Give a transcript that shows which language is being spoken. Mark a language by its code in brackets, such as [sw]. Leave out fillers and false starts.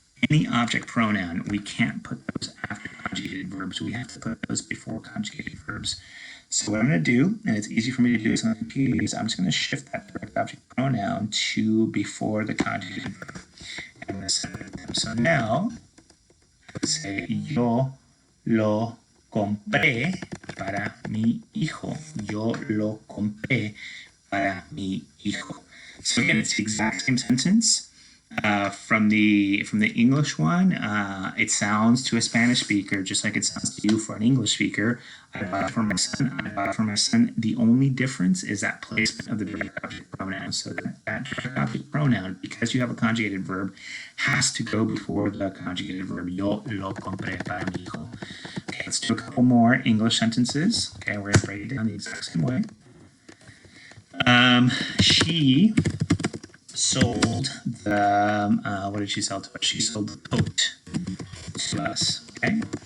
[en] Any object pronoun, we can't put those after conjugated verbs. We have to put those before conjugated verbs. So what I'm going to do, and it's easy for me to do this on the computer, is I'm just going to shift that direct object pronoun to before the conjugated verb. And I'm going to separate them. So now, say [es] yo lo compré para mi hijo. Yo lo compré para mi hijo. [en] So again, it's the exact same sentence. From the English one, it sounds to a Spanish speaker just like it sounds to you for an English speaker. I bought it for my son. I bought it for my son. The only difference is that placement of the direct object pronoun. So that direct object pronoun, because you have a conjugated verb, has to go before the conjugated verb. [es] Yo lo compré para mi hijo. [en] Okay, let's do a couple more English sentences. Okay, we're going to break it down the exact same way. She sold the, what did she sell to us? She sold the coat to us, okay?